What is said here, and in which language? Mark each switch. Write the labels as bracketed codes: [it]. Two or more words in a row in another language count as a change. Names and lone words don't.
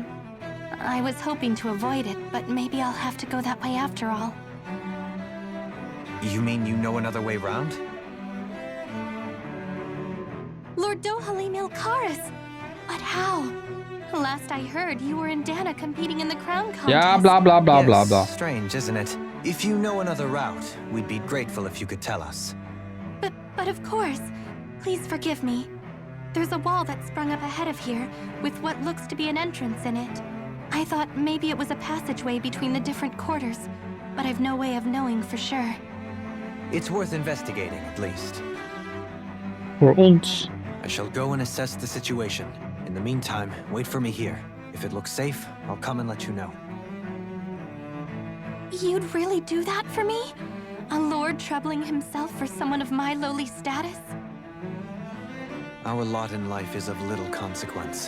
[en] I was hoping to avoid it, but maybe I'll have to go that way after all. You mean you know another way round? Lord Dohalim Ilkaris! But how? Last I heard, you were in Dana competing in the crown contest. Ja, bla bla bla bla Yes, bla. strange, isn't it? If you know another route, we'd be grateful if you could tell us. But of course. Please forgive me. There's a wall that sprung up ahead of here, with what looks to be an entrance in it. I thought maybe it was a passageway between the different quarters, but I've no way of knowing for sure. It's worth investigating, at least. [nl] Voor ons. [en] I shall go and assess the situation. In the meantime, wait for me here. If it looks safe, I'll come and let you know. You'd really do that for me? A lord troubling himself for someone of my lowly status? Our lot in life is of little consequence.